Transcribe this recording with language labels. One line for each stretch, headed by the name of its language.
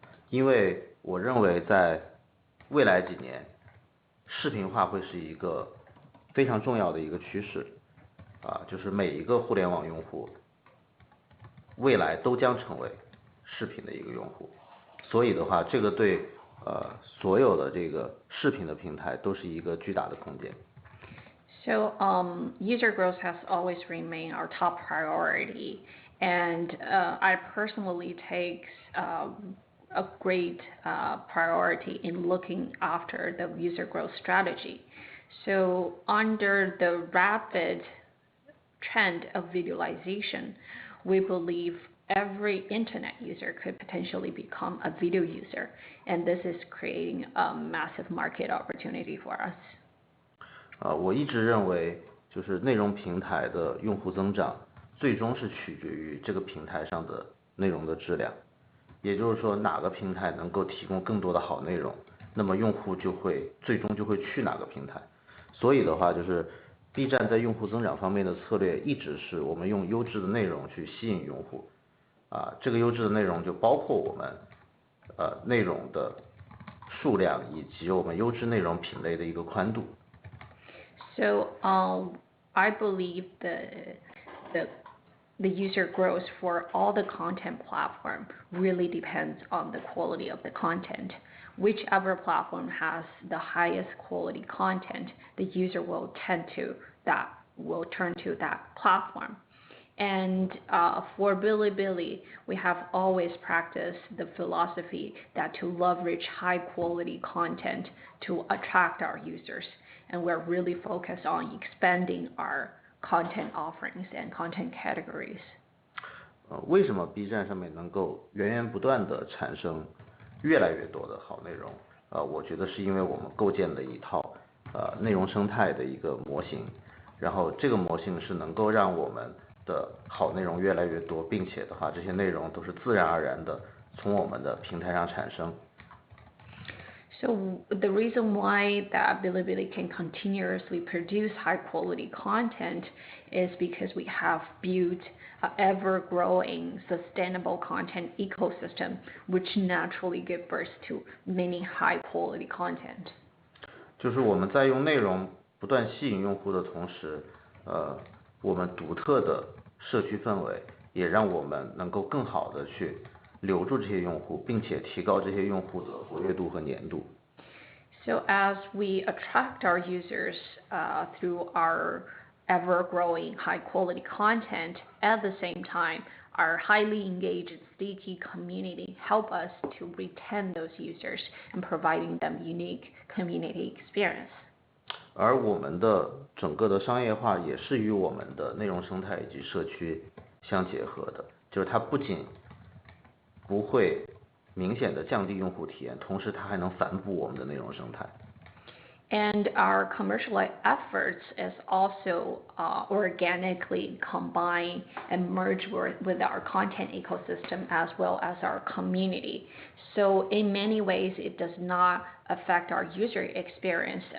Chinese: 因为我认为在未来几年视频化会是一个非常重要的一个趋势。就是每一个互联网用户未来都将成为视频的一个用户。所以的话，这个对所有的这个视频的平台都是一个巨大的空间。
English: So user growth has always remained our top priority, and I personally take a great priority in looking after the user growth strategy. So under the rapid trend of visualization, we believe every internet user could potentially become a video user, and this is creating a massive market opportunity for us.
Chinese: 我一直认为就是内容平台的用户增长最终是取决于这个平台上的内容的质量。也就是说，哪个平台能够提供更多的好内容，那么用户最终就会去哪个平台。所以的话，就是 B 站在用户增长方面的策略一直是我们用优质的内容去吸引用户。这个优质的内容就包括我们内容的数量以及我们优质内容品类的一个宽度。
English: So I believe the user growth for all the content platform really depends on the quality of the content. Whichever platform has the highest quality content, the user will turn to that platform. And for Bilibili, we have always practiced the philosophy that to leverage high quality content to attract our users, and we're really focused on expanding our content offerings and content categories.
Chinese: 为什么 B 站上面能够源源不断的产生越来越多的好内容？我觉得是因为我们构建了一套内容生态的一个模型，然后这个模型是能够让我们的好内容越来越多，并且的话，这些内容都是自然而然的从我们的平台上产生。
English: So the reason why that Bilibili can continuously produce high quality content is because we have built an ever-growing sustainable content ecosystem, which naturally gives birth to many high quality content.
Chinese: 就是我们在用内容不断吸引用户的同时，我们独特的社区氛围也让我们能够更好的去留住这些用户，并且提高这些用户的活跃度和粘度。
English: So as we attract our users through our ever-growing high-quality content, at the same time, our highly engaged, sticky community help us to retain those users and providing them unique community experience.
Chinese: 而我们的整个的商业化也是与我们的内容生态以及社区相结合的，就是它不仅不会明显的降低用户体验，同时它还能反哺我们的内容生态。
English: And our commercial efforts is also organically combine and merge with our content ecosystem as well as our community. So in many ways, it does not affect our user experience.